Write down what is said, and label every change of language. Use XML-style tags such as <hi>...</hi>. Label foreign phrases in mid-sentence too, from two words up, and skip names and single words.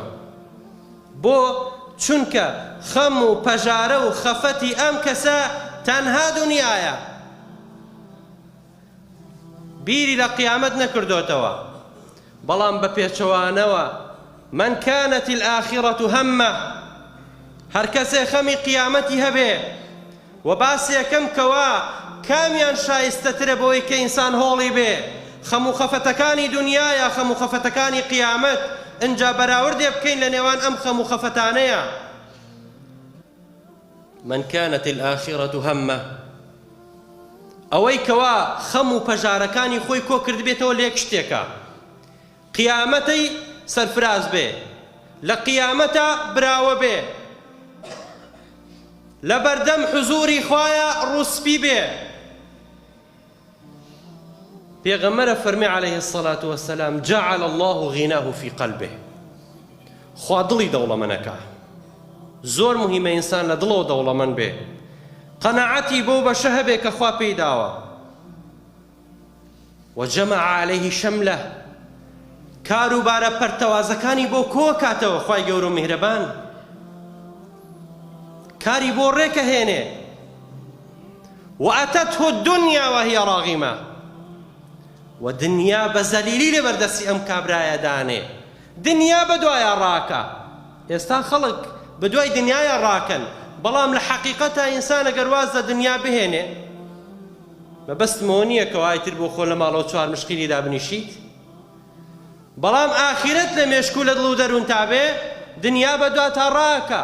<ckb>بۆ چونکە خەم و پەژارە و خەفەتی ئەم کەسە تەنها دنیایە، بیری لە قیامەت نەکردوتەوە. بەڵام بە پێچەوانەوە</ckb> <ar>من كانت الآخرة همه،</ar> <ckb>هەر کەسێ خەمی قیامەتی هەبێ و باسێکەم کەوا کامیان شایستەترە بۆی کە ئینسان هۆڵی بێ، خەم و خەفەتەکانی دنیایە خەم و خەفەتەکانی قیامەت، ئەنجا بەراوردێ بکەین لە نێوان ئەم خەم و خەفەتانەیە.</ckb> <ar>من كانت الآخرة همه،</ar> <ckb>ئەوەی کەوا خەم و پەژارەکانی خۆی کۆ کرد بێتەوە لە یەک شتێکە، قیامەتەی سەرفراز بێ، لە قیامەتە براوە بێ، لە بەردەم حوزوری خوایە ڕووسپی بێ. پێغەمبەرە فەرمی</ckb> <ar>عليه الصلاة والسلام: جعل الله غناه في قلبه.</ar> <ckb>خوا دڵی دەوڵەمەندەکە. زۆر مهمە ئینسان لە دڵەوە دەوڵەمەند بێ، قەناعەتی بۆ بەشە هەبێ کە خوا پێی داوە.</ckb> <ar>وجمع عليه شمله،</ar> <ckb>کاروبارە پەرتەوازەکانی بۆ کۆ کاتەوە. خوای گەورە و میهرەبان کاری بۆ ڕێکە هێنێ.</ckb> <ar>وأتته الدنيا وهي راغمة،</ar> <ckb>و دنیا بە زەلیلی لەبەردەستی ئەم کابرایە دانێ. دنیا بەدوایە ڕاکە. ئێستا خەڵک بەدوای دنیایە ڕاکەن، بەڵام لە حەقیقەتە ئینسان ئەگەر واز لە دنیا بهێنێ، مەبەستمەوە نییە کە وایتر بۆ خۆ لە ماڵەوە چوار مشقیلی دابنیشیت، بەڵام ئاخرەت لە مێشکو لە دڵ و دەروون تابێ، دنیا بەدواتە ڕاکە.</ckb>